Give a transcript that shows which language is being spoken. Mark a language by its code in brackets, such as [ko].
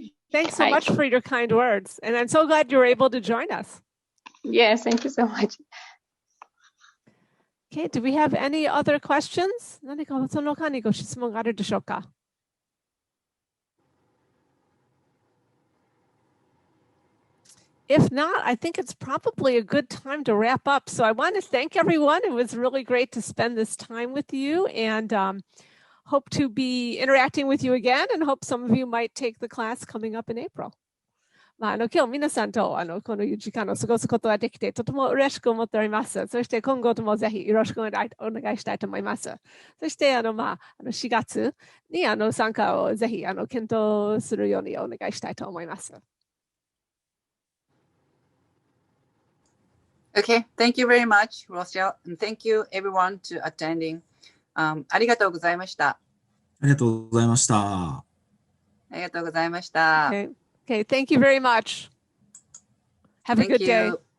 [en] Thanks so much for your kind words. And I'm so glad you were able to join us. Yes, thank you so much. Okay, do we have any other questions? [ja] 何かその他にご質問があるでしょうか? [en] If not, I think it's probably a good time to wrap up. So I want to thank everyone. It was really great to spend this time with you, and hope to be interacting with you again, and hope some of you might take the class coming up in April. [ja] 今日皆さんとこの時間を過ごすことができてとても嬉しく思っております。そして今後ともぜひよろしくお願いしたいと思います。そして4月に参加をぜひ検討するようにお願いしたいと思います。 [en] Okay, thank you very much, Rochelle, and thank you everyone to attending. [ja] ありがとうございました。ありがとうございました。ありがとうございました。 [en] Okay, thank you very much. Have a good day.